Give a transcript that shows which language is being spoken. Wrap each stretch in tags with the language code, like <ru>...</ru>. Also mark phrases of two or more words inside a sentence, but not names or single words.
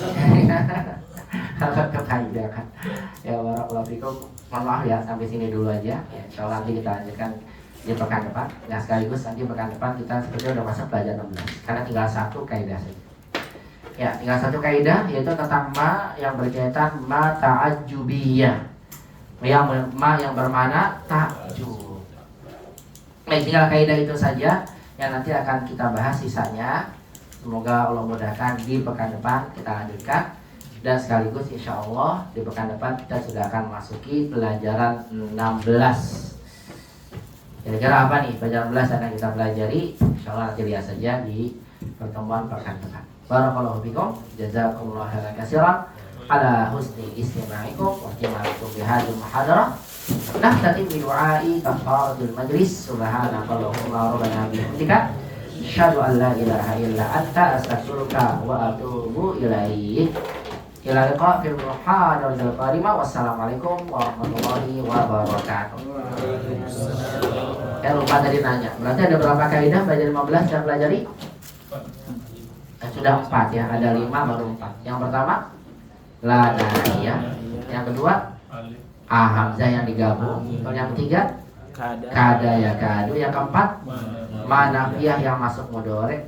<id>Kalau ke kaidah kan. Ya</id> <ar>بارك الله فيكم,</ar> <id>mohon maaf ya sampai sini dulu aja. Ya, insyaallah nanti kita lanjutkan di pekan depan. Nah, sekaligus nanti pekan depan kita sepertinya udah masuk pelajaran 16 karena tinggal satu kaidah saja. Ya, tinggal satu kaidah yaitu tentang ma yang berkaitan</id> <ar>ما التعجبية.</ar> <id>Ma yang bermakna takjub. Baik, tinggal kaidah itu saja yang nanti akan kita bahas sisanya. Semoga Allah mudahkan di pekan depan kita lanjutkan. Dan sekaligus</id> <ar>إن شاء الله</ar> <id>di pekan depan kita sudah akan memasuki pelajaran 16. Kira-kira apa nih pelajaran 16 akan kita pelajari?</id> <ar>إن شاء الله</ar> <id>nanti lihat saja di pertemuan pekan depan.</id> <ar>بارك الله فيكم جزاكم الله خيرا كثيرا على حسن استماعكم واستماعكم بهذه المحاضرة. نختتم بدعاء كفارة المجلس. سبحانك اللهم ربنا وبحمدك أشهد أن لا إله إلا أنت أستغفرك وأتوب إليك. إلى لقاء في المحاضرة القادمة. السلام عليكم ورحمة الله وبركاته.</ar> <id>Lupa tadi nanya. Berarti ada berapa kaidah belajar 15 yang pelajari? Sudah 4 ya. Ada 5 baru 4. Yang pertama</id> <ar>لا الناهية.</ar> <id>Yang kedua hamzah yang digabung. Yang ketiga</id> <ar>كاد يكاد.</ar> <id>Yang keempat manafiyah yang masuk mudhari.</id>